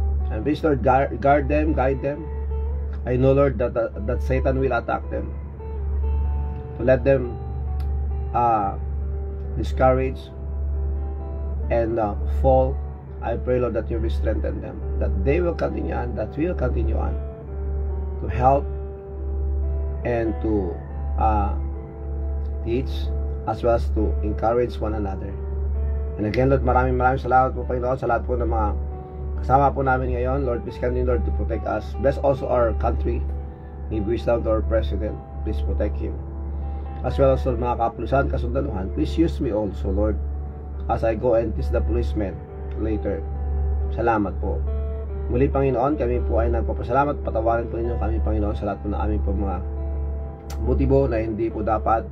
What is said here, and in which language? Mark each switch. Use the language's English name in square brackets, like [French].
[English] And please, Lord, guard them, guide them. I know, Lord, that Satan will attack them, to let them discouraged and fall. I pray, Lord, that you will strengthen them, that they will continue on, that we will continue on to help and to teach, as well as to encourage one another. And again, [Filipino] Lord, maraming salamat po, Panginoon, sa lahat po ng mga kasama po namin ngayon. [English] Lord, please continue, Lord, to protect us. Bless also our country. Give wisdom to our President. Please protect him. As well as [Filipino] mga kapulisan, kasundaluhan, [English] please use me also, Lord, as I go and teach the policemen later. [Filipino] Salamat po. Muli, Panginoon, kami po ay nagpapasalamat. Patawarin po ninyo kami, Panginoon, sa lahat po na aming po mga motibo na hindi po dapat.